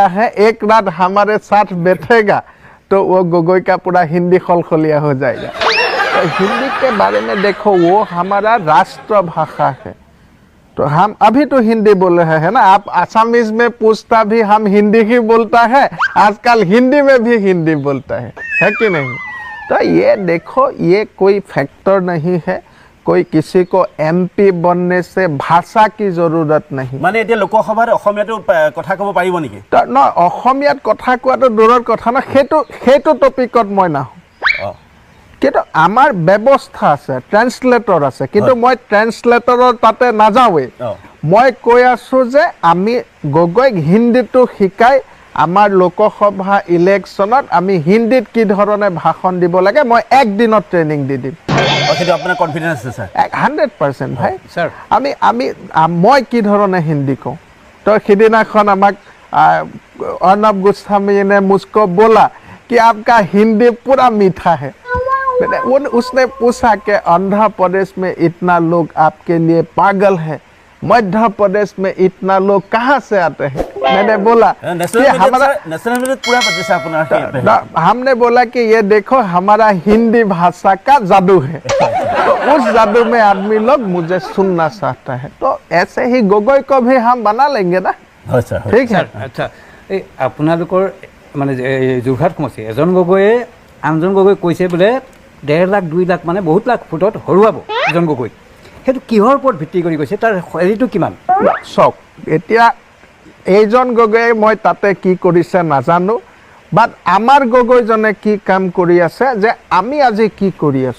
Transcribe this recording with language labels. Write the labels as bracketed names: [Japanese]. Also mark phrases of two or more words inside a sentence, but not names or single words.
[Hindi] है एक रात हमारे साथ बैठेगा तो वो गोगोई का पूरा हिंदी खलखलिया हो जाएगा तो हिंदी के बारे में देखो वो हमारा राष्ट्र भाषा है तो हम अभी तो हिंदी बोल रहे हैं ना आप आसामीज में पूछता भी हम हिंदी ही बोलता है आजकल हिंदी में भी हिंदी बोलता है कि नहीं तो ये देखो ये कोई फैक्टर नहीं है कोई किसी को एमपी बनने से भाषा की जरूरत नहीं [Assamese] মানে এতিয়া লোকসভাৰ অসমীয়াটো কথা ক'ব পাৰিব নেকি ন অসমীয়াত কথা কোৱাটো দূৰৰ কথা না সেইটো টপিকত মই নাহো কিন্তু আমাৰ ব্যৱস্থা আছে ট্ৰান্সলেটৰ আছে কিন্তু মই ট্ৰান্সলেটৰৰ তাতে নাযাওঁৱে মই কৈ আছো যে আমি গগৈক হিন্দীটো শিকাই আমাৰ লোকসভা ইলেকশ্যনত আমি হিন্দীত কি ধৰণে ভাষণ দিব লাগে মই একদিনত ট্ৰেইনিং দি দিম সেইটো আপোনাৰ কনফিডেন্স আছে স্যার 100% ভাই স্যার আমি মই কি ধৰণে হিন্দী কওঁ তো সিদিনাখন আমাক [Hindi] अर्नब गोस्वामी ने मुझको बोला कि आपका हिंदी पूरा मीठा है उसने पूछा कि आंध्र प्रदेश में इतना लोग आपके लिए पागल है मध्य प्रदेश में इतना लोग कहाँ से आते हैं मैंने बोला कि हमारा हमने बोला कि ये देखो हमारा हिंदी भाषा का जादू है तो उस जादू में आदमी लोग मुझे सुनना चाहता है तो ऐसे ही गोगोई को भी हम बना लेंगे ना ठीक है [Assamese] अच्छा এই আপোনালোকৰ মানে যোৰহাট সমষ্টি এজন গগৈয়ে আনজন গগৈ কৈছে বোলে 1.5 লাখ 2 লাখ মানে বহুত লাখ ফুটত হৰুৱাব এজন গগৈ সেইটো কিহৰ ওপৰত ভিত্তি কৰি কৈছে তাৰ হেৰিটো কিমান চাওক এতিয়া এইজন গগৈয়ে মই তাতে কি কৰিছে নাজানো বাট আমাৰ গগৈজনে কি কাম কৰি আছে যে আমি আজি কি কৰি আছো